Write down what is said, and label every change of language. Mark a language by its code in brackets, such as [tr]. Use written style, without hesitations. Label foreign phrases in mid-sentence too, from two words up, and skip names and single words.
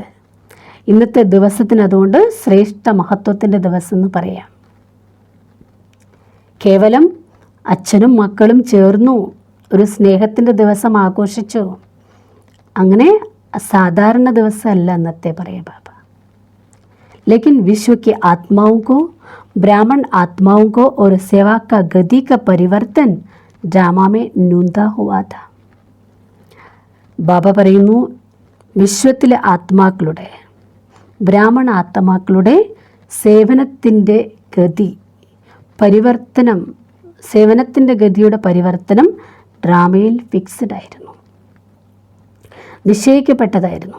[ml] ഇന്നത്തെ ദിവസത്തിന് അതുകൊണ്ട് ശ്രേഷ്ഠ മഹത്വത്തിൻ്റെ ദിവസം എന്ന് പറയാം. കേവലം അച്ഛനും മക്കളും ചേർന്നു ഒരു സ്നേഹത്തിൻ്റെ ദിവസം ആഘോഷിച്ചു, അങ്ങനെ സാധാരണ ദിവസമല്ല ഇന്നത്തെ പറയാം ബാബ. [hi] लेकिन विश्व के आत्माओं को, ब्राह्मण आत्माओं को और सेवा का गति का परिवर्तन ड्रामा में नूंदा हुआ था. [ml] ബാബ പറയുന്നു, വിശ്വത്തിലെ ആത്മാക്കളുടെ, ബ്രാഹ്മണ ആത്മാക്കളുടെ സേവനത്തിൻ്റെ ഗതി പരിവർത്തനം, സേവനത്തിൻ്റെ ഗതിയുടെ പരിവർത്തനം ഡ്രാമയിൽ ഫിക്സ്ഡ് ആയിരുന്നു, നിശ്ചയിക്കപ്പെട്ടതായിരുന്നു.